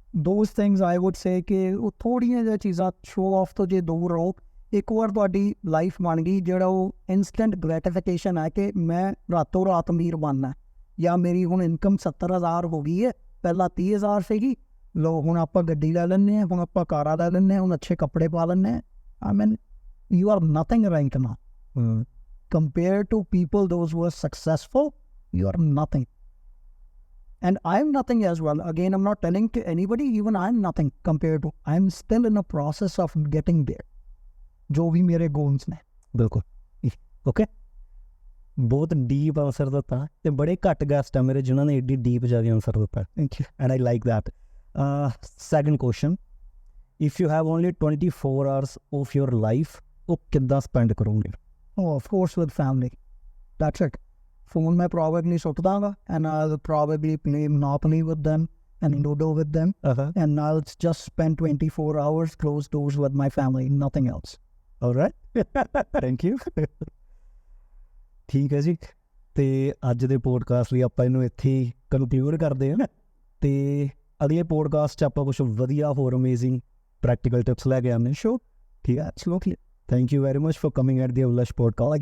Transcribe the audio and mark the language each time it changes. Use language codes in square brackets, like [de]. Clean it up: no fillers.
[en] those things I would say [pa] ਕਿ ਉਹ ਥੋੜ੍ਹੀਆਂ ਜਿਹੀਆਂ ਚੀਜ਼ਾਂ ਸ਼ੋ ਆਫ ਤੋਂ ਜੇ ਦੂਰ ਰਹੋ। ਇੱਕ ਵਾਰ ਤੁਹਾਡੀ ਲਾਈਫ ਬਣ ਗਈ, ਜਿਹੜਾ ਉਹ ਇੰਸਟੈਂਟ ਗ੍ਰੈਟੀਫਿਕੇਸ਼ਨ ਹੈ ਕਿ ਮੈਂ ਰਾਤੋਂ ਰਾਤ ਅਮੀਰ ਬਣਨਾ, ਜਾਂ ਮੇਰੀ ਹੁਣ ਇਨਕਮ 70,000 ਹੋ ਗਈ ਹੈ, ਪਹਿਲਾਂ 30,000 ਸੀਗੀ, ਲੋ ਹੁਣ ਆਪਾਂ ਗੱਡੀ ਲੈ ਲੈਂਦੇ ਹਾਂ, ਹੁਣ ਆਪਾਂ ਕਾਰਾਂ ਲੈ ਲੈਂਦੇ ਹਾਂ, ਹੁਣ ਅੱਛੇ ਕੱਪੜੇ ਪਾ ਲੈਂਦੇ ਹਾਂ। [en] I mean, you are nothing right now. Compared to people, those who are successful, you are nothing. And I'm nothing as well. Again, I'm not telling to anybody, even I'm nothing compared to, I'm still in a process of getting there. [hi] जो भी मेरे goals ਨੇ। [pa] ਬਿਲਕੁਲ। Okay, ਬਹੁਤ deep answer ਦਿੱਤਾ ਤੇ ਬੜੇ ਘੱਟ ਗੈਸਟ ਆ ਮੇਰੇ ਜਿਨ੍ਹਾਂ ਨੇ ਏਡੀ ਡੀਪ ਜਾ ਕੇ ਆਨਸਰ ਦਿੱਤਾ। [en] Thank you. And I like that. Second question, if you have only 24 hours of your life, [pa] ਉਹ ਕਿੱਦਾਂ ਸਪੈਂਡ ਕਰੋਗੇ? [en] Oh, of course, with family. That's it. Phone मैं probably [pa] ਸੁੱਟ ਦਾਂਗਾ [en] and I'll probably play Monopoly with them and Ludo with them, and I'll just spend 24 hours closed doors with my family, nothing else. Alright, thank you. [pa] ਠੀਕ ਹੈ ਜੀ, ਤੇ ਅੱਜ ਦੇ podcast ਲਈ ਆਪਾਂ ਇਹਨੂੰ ਇੱਥੇ ਹੀ ਕਨਕਲੂਡ ਕਰਦੇ ਹਾਂ, ਤੇ ਅਗਲੇ ਪੋਡਕਾਸਟ 'ਚ ਆਪਾਂ ਕੁਛ ਵਧੀਆ ਹੋਰ ਅਮੇਜ਼ਿੰਗ ਪ੍ਰੈਕਟੀਕਲ ਟਿਪਸ ਲੈ ਕੇ ਆਉਂਦੇ ਸ਼ੋ। ਠੀਕ ਹੈ, [en] Absolutely. Thank you very much for coming at the Abhilash podcast.